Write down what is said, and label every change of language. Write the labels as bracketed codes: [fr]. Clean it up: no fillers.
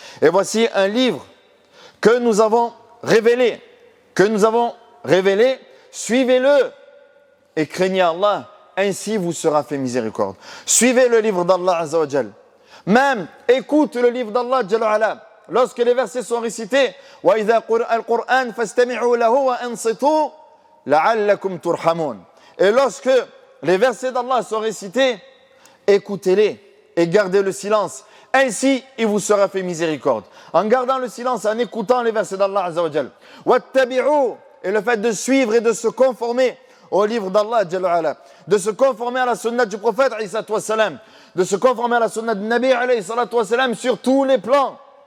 [fr] Et voici un livre que nous avons révélé, suivez-le et craignez Allah, ainsi vous sera fait miséricorde. Suivez le livre d'Allah Azza wa Jal. Même écoute le livre d'Allah Jalla wa Ala. Lorsque les versets sont récités, [ar] وَإِذَا قُرِئَ الْقُرْآنُ فَاسْتَمِعُوا لَهُ وَأَنصِتُوا لَعَلَّكُمْ تُرْحَمُونَ. [fr] Et lorsque les versets d'Allah sont récités, écoutez-les et gardez le silence. Ainsi, il vous sera fait miséricorde. En gardant le silence, en écoutant les versets d'Allah Azza wa Jal. [ar] وَاتَّبِعُوا. [fr] Et le fait de suivre et de se conformer au livre d'Allah Jalla wa Ala, de se conformer à la sunna du prophète de se conformer à la sunna du Nabi sur tous les plans.